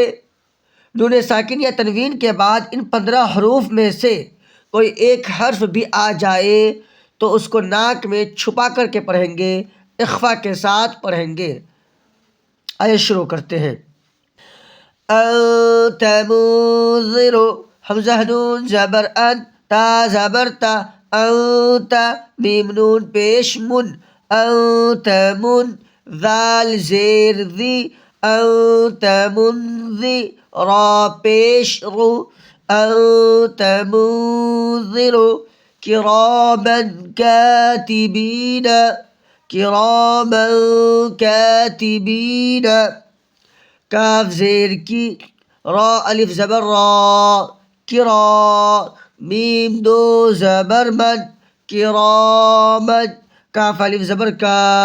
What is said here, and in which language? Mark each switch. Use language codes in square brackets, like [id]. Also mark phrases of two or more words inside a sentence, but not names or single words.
[ur] نون ساکن یا تنوین کے بعد ان 15 حروف میں سے کوئی ایک حرف بھی آ جائے تو اس کو ناک میں چھپا کر کے پڑھیں گے، اخفا کے ساتھ پڑھیں گے۔ آئیے شروع کرتے ہیں۔ [ar] انت منذر، [ur] حمزہ نون زبر ان، تا زبر تا، انت، میم نون پیش من، انت من، ذال زیر ذی، انت منذی، را پیش رو، [ar] انت منذر، کراما کاتبین، کراما کاتبین، [ur] کاف زیر کی، را الف زبر را، کرا، میم دو زبر من، کرامن، کاف الف زبر کا،